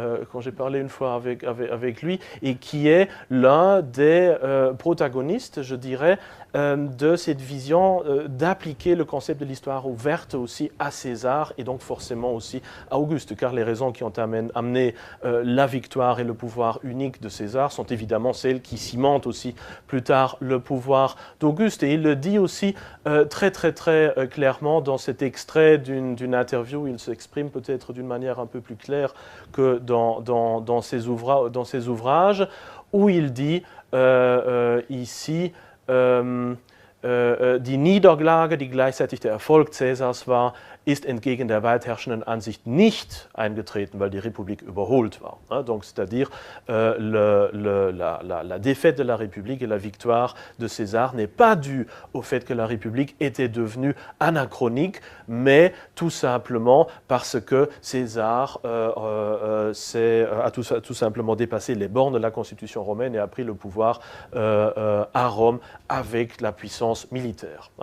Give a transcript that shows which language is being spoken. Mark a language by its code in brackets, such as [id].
[fr] quand j'ai parlé une fois avec lui, et qui est l'un des protagoniste, je dirais, de cette vision d'appliquer le concept de l'histoire ouverte aussi à César et donc forcément aussi à Auguste, car les raisons qui ont amené la victoire et le pouvoir unique de César sont évidemment celles qui cimentent aussi plus tard le pouvoir d'Auguste. Et il le dit aussi très clairement dans cet extrait d'une interview. Il s'exprime peut-être d'une manière un peu plus claire que dans ses ouvrages. où il dit ici [de] die Niederlage, die gleichzeitig der Erfolg Caesars war, ist entgegen der weit herrschenden Ansicht nicht eingetreten, weil die République überholt war. [fr] Donc, c'est-à-dire la défaite de la République et la victoire de César n'est pas due au fait que la République était devenue anachronique, mais tout simplement parce que César a tout simplement dépassé les bornes de la Constitution romaine et a pris le pouvoir à Rome avec la puissance militaire.